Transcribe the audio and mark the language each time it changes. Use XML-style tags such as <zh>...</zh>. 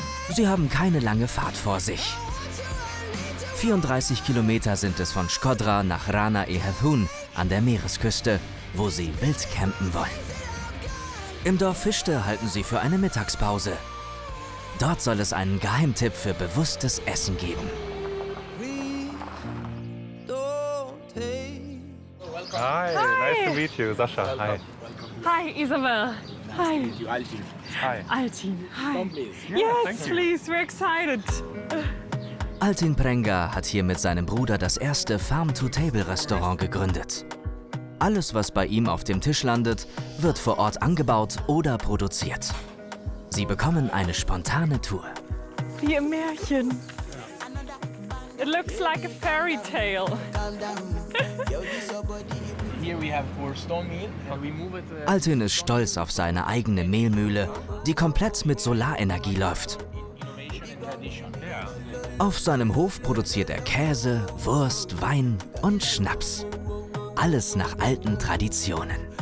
<de>Sie haben keine lange Fahrt vor sich. 34 Kilometer sind es von Shkodra nach Rana e Hathun an der Meeresküste, wo sie wild campen wollen. Im Dorf Fichte halten sie für eine Mittagspause. Dort soll es einen Geheimtipp für bewusstes Essen geben.</de> <en>Hi, nice to meet you, Sascha. Hi. Hi, Isabel. Hi. Hi. Altin. Hi. Yes, please, we're excited.</en> <de>Altin Prenga hat hier mit seinem Bruder das erste Farm-to-Table-Restaurant gegründet. Alles, was bei ihm auf dem Tisch landet, wird vor Ort angebaut oder produziert. Sie bekommen eine spontane Tour. Wie im Märchen.</de> <en>It looks like a fairy tale.</en> <de>Altin ist stolz auf seine eigene Mehlmühle, die komplett mit Solarenergie läuft. Auf seinem Hof produziert er Käse, Wurst, Wein und Schnaps. Alles nach alten Traditionen.</de>